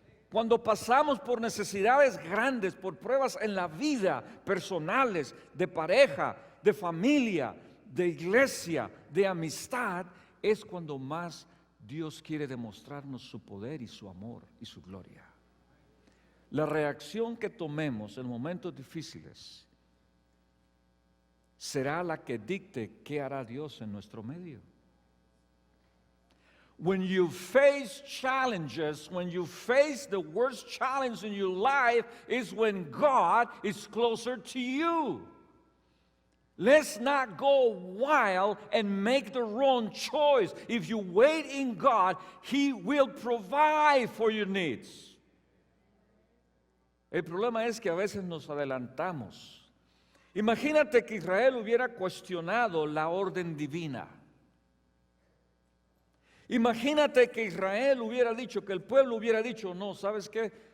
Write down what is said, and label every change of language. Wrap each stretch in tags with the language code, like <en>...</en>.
<es>Cuando pasamos por necesidades grandes, por pruebas en la vida, personales, de pareja, de familia, de iglesia, de amistad, es cuando más Dios quiere demostrarnos su poder y su amor y su gloria. La reacción que tomemos en momentos difíciles será la que dicte qué hará Dios en nuestro medio.</es> <en>When you face challenges, when you face the worst challenge in your life, is when God is closer to you. Let's not go wild and make the wrong choice. If you wait in God, He will provide for your needs.</en> <es>El problema es que a veces nos adelantamos. Imagínate que Israel hubiera cuestionado la orden divina. Imagínate que Israel hubiera dicho, que el pueblo hubiera dicho, no, ¿sabes qué?</es>